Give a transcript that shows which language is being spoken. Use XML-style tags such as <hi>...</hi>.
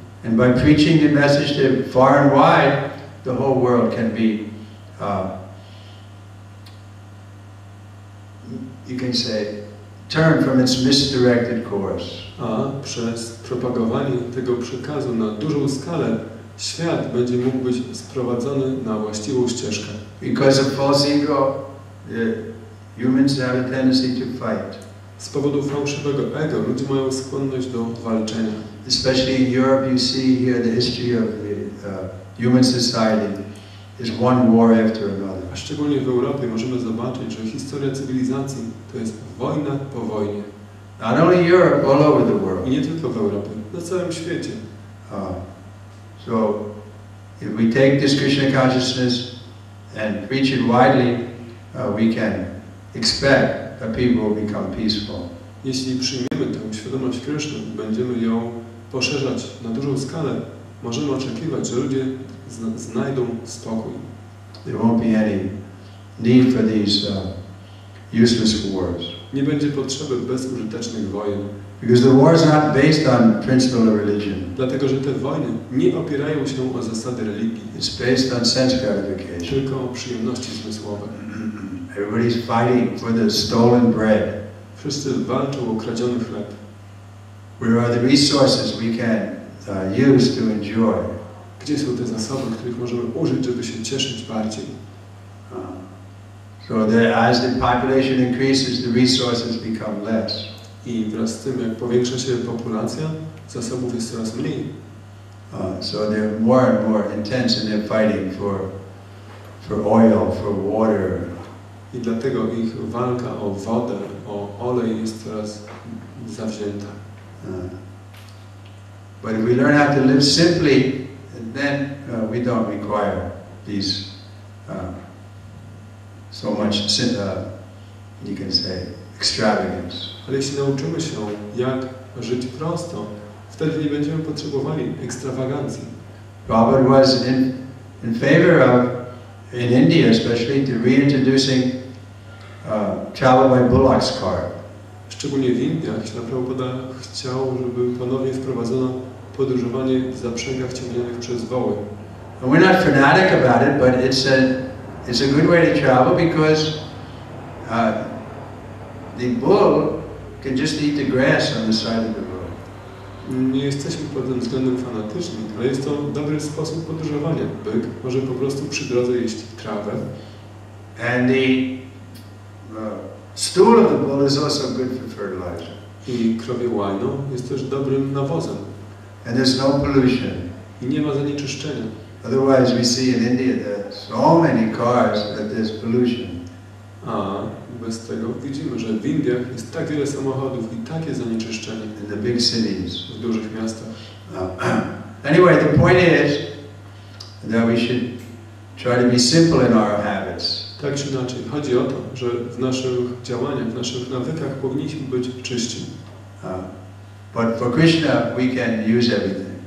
<en>And by preaching the message to far and wide, the whole world can be, you can say, turn from its misdirected course.</en> <pl>A przez propagowanie tego przekazu na dużą skalę świat będzie mógł być sprowadzony na właściwą ścieżkę.</pl> <en>Because of false ego, humans have a tendency to fight.</en> <pl>Z powodu fałszywego ego ludzie mają skłonność do walczenia.</pl> <en>Especially in Europe, you see here the history of the human society is one war after another.</en> <pl>A szczególnie w Europie możemy zobaczyć, że historia cywilizacji to jest wojna po wojnie.</pl> <en>Not only Europe, all over the world.</en> <pl>I nie tylko w Europie, na całym świecie.</pl> <en>So, if we take this Krishna consciousness and preach it widely, we can expect that people will become peaceful.</en> <pl>Jeśli przyjmiemy tę świadomość Kryszny i będziemy ją poszerzać na dużą skalę, możemy oczekiwać, że ludzie znajdą spokój.</pl> <en>There won't be any need for these useless wars.</en> <pl>Nie będzie potrzeby bezużytecznych wojen.</pl> <en>Because the war is not based on principle of religion.</en> <pl>Dlatego, że te wojny nie opierają się o zasady religii.</pl> <en>It's based on sense gratification.</en> <pl>Tylko o przyjemności zmysłowe.</pl> <en>Everybody's fighting for the stolen bread.</en> <pl>Wszyscy walczą o kradziony chleb.</pl> <en>Where are the resources we can use to enjoy?</en> <pl>Gdzie są te zasoby, których możemy użyć, żeby się cieszyć bardziej?</pl> <en>So as the population increases, the resources become less.</en> <pl>I wraz z tym, jak powiększa się populacja, zasobów jest coraz mniej.</pl> <en>So they're more and more intense in their fighting for oil, for water.</en> <pl>I dlatego ich walka o wodę, o olej jest coraz zawzięta.</pl> <en>But if we learn how to live simply, then we don't require these so much, you can say, extravagance.</en> <pl>Ale jeśli nauczymy się, jak żyć prosto, wtedy nie będziemy potrzebowali ekstrawagancji.</pl> <en>Prabhupada was in favor of, in India especially, to reintroducing travel by bullock's cart.</en> <pl>Szczególnie w Indiach Śrila Prabhupada chciał, żeby ponownie wprowadzono podróżowanie w zaprzęgach ciągnionych przez woły.</pl> <en>And we're not fanatic about it, but it's a good way to travel because the bull can just eat the grass on the side of the road.</en> <pl>Nie jesteśmy pod tym względem fanatyczni, ale jest to dobry sposób podróżowania. Byk może po prostu przy drodze jeść trawę.</pl> <en>And the stool of the bull is also good for fertilizer.</en> <pl>I krowie łajno jest też dobrym nawozem.</pl> <en>And there's no pollution.</en> <pl>I nie ma zanieczyszczenia.</pl> <en>Otherwise we see in India that so many cars that there's pollution.</en> <pl>A bez tego widzimy, że w Indiach jest tak wiele samochodów i takie zanieczyszczenie.</pl> <en>In the big cities.</en> <pl>W dużych miastach.</pl> <en>Anyway, the point is that we should try to be simple in our habits.</en> <pl>Tak czy inaczej, chodzi o to, że w naszych działaniach, w naszych nawykach powinniśmy być czyści.</pl> <en>But for Krishna we can use everything.</en>